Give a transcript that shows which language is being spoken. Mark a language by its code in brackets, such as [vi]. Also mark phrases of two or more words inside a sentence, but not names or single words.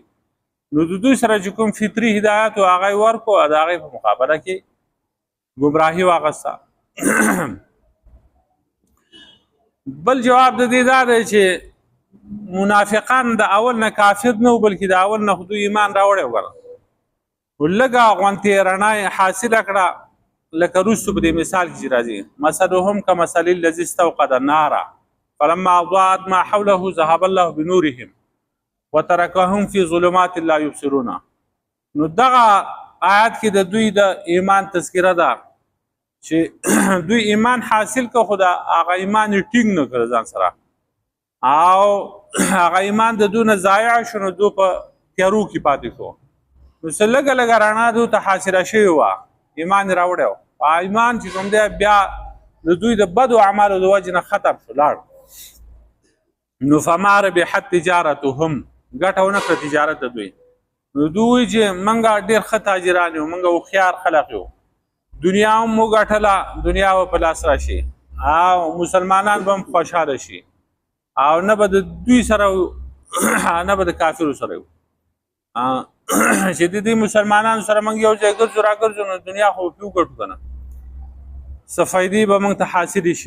[ps] نو د دوی سره چې کوم فطري هدایت و هغه یې ورکړو او د هغې په مقابله کې ګمراهي واغسته. بل جواب د دې دا دی چې منافقان د اول نه کافر نه و، بلکې د اول نه خو دوی ایمان راوړی و. ولګه غونتې رڼا حاصله کړه لکه وروستو په دې مثال کې چې راځي [ar] مثلهم کمثل الذي استوقد النار فلما اضاءت ما حوله ذهب الله بنورهم وتركهم في ظلمات لا يبصرون. [ps] نو دغه آیات کې د دوی د ایمان تذکره ده چې دوی ایمان حاصل که خدا هغه ایمان ټینګ نه کړ ځان سره او هغه ایمان د دوی نه ضایع شو نو دوی په تیارو کې پاتې شو. نو څه لږه لږه رڼا دوی ته حاصله شوې وه ایمان یې راوړی و ایمان چې کوم دی بیا د دوی د بدو اعمالو د وجې نه ختم شو لاړ. نو [ar] فما ربحت تجارتهم [ps] ګټه ونه کړه تجارت د دوی. نو دوی چې منګه ډېر ښه تاجران یو منګه هوښیار خلق یو دنیا هم وګټله دنیا به په لاس راشي او مسلمانان به هم خوشحاله شي او نه به د دوی سره نه به د کافرو سره یو چې د دې مسلمانانو سره موږ یو ځای ګرځو راګرځو نو دنیا خو پې وګټو که نه څه فایدې به موږ ته حاصلې شي.